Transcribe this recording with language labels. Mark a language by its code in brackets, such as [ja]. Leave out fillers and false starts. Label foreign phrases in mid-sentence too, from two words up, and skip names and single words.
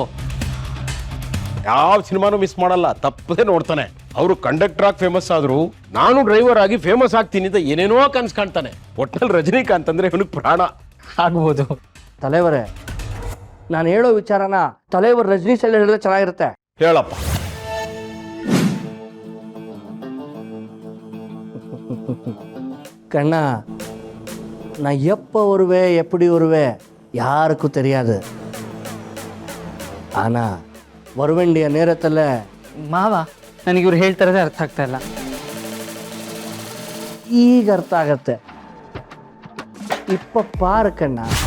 [kn] ಯಾವ ಸಿನಿಮಾನು ಮಿಸ್ ಮಾಡಲ್ಲ, ತಪ್ಪದೆ ನೋಡ್ತಾನೆ. ಅವರು ಕಂಡಕ್ಟರ್ ಆಗಿ ಫೇಮಸ್ ಆದ್ರು, ನಾನು ಡ್ರೈವರ್ ಆಗಿ ಫೇಮಸ್ ಆಗ್ತೀನಿ ಅಂತ ಏನೇನೋ ಕನ್ಸ್ ಕಾಣ್ತಾನೆ. ಒಟ್ನಲ್ಲಿ ರಜನಿಕಾಂತ್ ಅಂದ್ರೆ ಇವನಿಗೆ ಪ್ರಾಣ. ಆಗ್ಬೋದು ತಲೆವರೇ. ನಾನು ಹೇಳೋ ವಿಚಾರನ ತಲೆವರು ರಜನಿ ಸ್ಟೈಲ್ ಹೇಳಿದ್ರೆ ಚೆನ್ನಾಗಿರುತ್ತೆ. ಹೇಳಪ್ಪ. [ta] கண்ணா, நான் எப்போ வருவேன் எப்படி வருவேன் யாருக்கும் தெரியாது. ஆனா வர வேண்டிய நேரத்தில் [kn] ಮಾವ, ನನಗೆ ಇವ್ರು ಹೇಳ್ತಾರದೇ ಅರ್ಥ ಆಗ್ತಾ ಇಲ್ಲ. ಈಗ ಅರ್ಥ ಆಗತ್ತೆ. [ta] இப்ப பாரு கண்ண.